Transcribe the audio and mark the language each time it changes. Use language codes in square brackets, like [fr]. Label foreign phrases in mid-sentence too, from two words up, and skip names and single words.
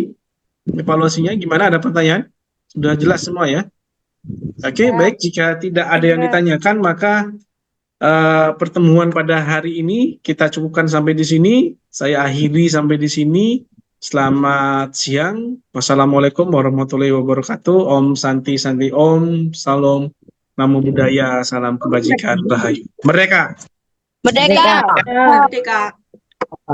[id] Evaluasinya gimana? Ada pertanyaan? Sudah jelas semua ya? Oke, baik. Jika tidak ada yang ditanyakan, maka pertemuan pada hari ini kita cukupkan sampai di sini. Saya akhiri sampai di sini. Selamat siang. [ar] والسلام عليكم ورحمة الله وبركاته. [sa] ॐ शान्ति शान्ति ॐ. Salam. [pi] Namo Buddhaya. [id] Salam kebajikan. Rahayu. Merdeka! Merdeka! Merdeka.